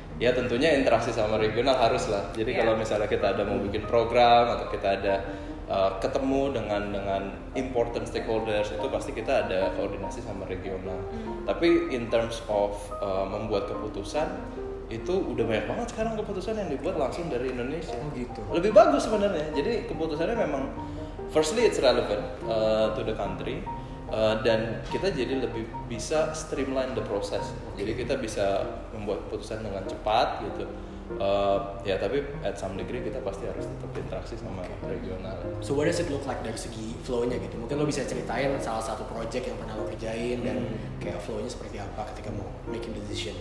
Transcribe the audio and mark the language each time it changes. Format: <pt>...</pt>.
<id>Ya tentunya interaksi sama regional harus lah. Jadi kalau misalnya kita ada mau bikin program atau kita ada ketemu dengan</id> <en>important stakeholders</en> <id>itu pasti kita ada koordinasi sama regional. Tapi</id> <en>in terms of</en> <id>membuat keputusan itu udah banyak banget sekarang keputusan yang dibuat langsung dari Indonesia. Oh gitu. Lebih bagus sebenarnya. Jadi keputusannya memang</id> <en>firstly it's relevant to the country.</en> <id>Dan kita jadi lebih bisa</id> <en>streamline the process.</en> <id>Jadi kita bisa membuat keputusan dengan cepat gitu. Ya tapi</id> <en>at some degree</en> <id>kita pasti harus tetap interaksi sama regional.</id> <en>So what does it look like</en> <id>dari segi flow-nya gitu? Mungkin lo bisa ceritain salah satu project yang pernah lo kerjain dan kayak flow-nya seperti apa ketika mau</id> <en>making decision.</en>